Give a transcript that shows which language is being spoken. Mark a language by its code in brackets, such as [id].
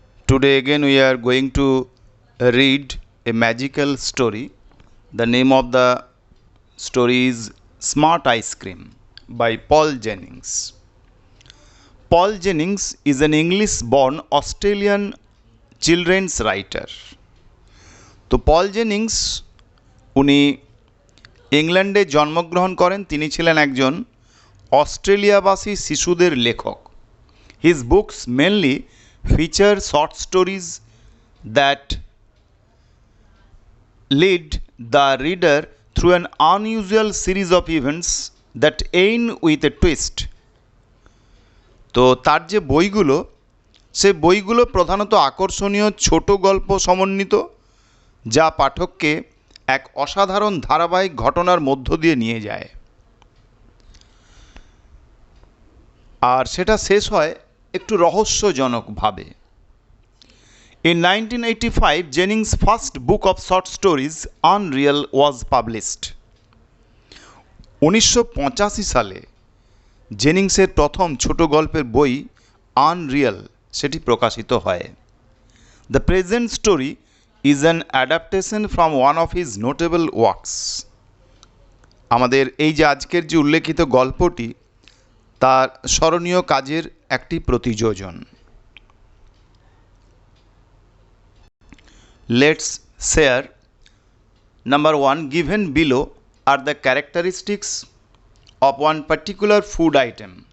[en] Today again we are going to read a magical story. The name of the story is Smart Ice Cream by Paul Jennings. Paul Jennings is an English-born Australian children's writer. [bn] তো পল Jennings উনি ইংল্যান্ডে জন্মগ্রহণ করেন। তিনি ছিলেন একজন অস্ট্রেলিয়াবাসী শিশুদের লেখক। [en] His books mainly feature short stories that lead the reader through an unusual series of events that end with a twist. [bn] তো তার যে বইগুলো, সে বইগুলো প্রধানত আকর্ষণীয় ছোট গল্প সমন্বিত, যা পাঠককে এক অসাধারণ ধারাবাহিক ঘটনার মধ্য দিয়ে নিয়ে যায়, আর সেটা শেষ হয় একটু রহস্যজনকভাবে। [en] In 1985, Jennings' first book of short stories, Unreal, was published. [bn] 1985 সালে জেনিংসের প্রথম ছোট গল্পের বই আনরিয়াল সেটি প্রকাশিত হয়। [en] The present story is an adaptation from one of his notable works. [bn] আমাদের এই যে আজকের যে উল্লেখিত গল্পটি তার স্মরণীয় কাজের একটি প্রতিযোজন। [en] Let's share. Number 1, given below are the characteristics of one particular food item.